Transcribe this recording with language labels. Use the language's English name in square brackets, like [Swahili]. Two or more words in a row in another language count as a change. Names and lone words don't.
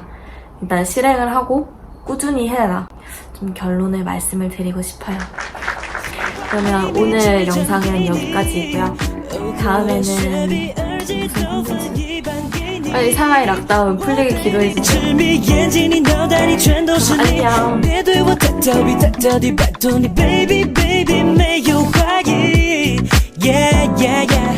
[Korean] 일단 실행을 하고 꾸준히 해라. 좀 결론을 말씀을 드리고 싶어요. 그러면 오늘 영상은 여기까지이고요. 다음에는 무슨 콘텐츠? 빨리 상하이 락다운 풀리게 기도해주세요. 안녕. [Chinese] 别对我太逃避，太逃避，拜托你， [English] baby baby， [Chinese] 没有怀疑。 [English] Yeah yeah yeah。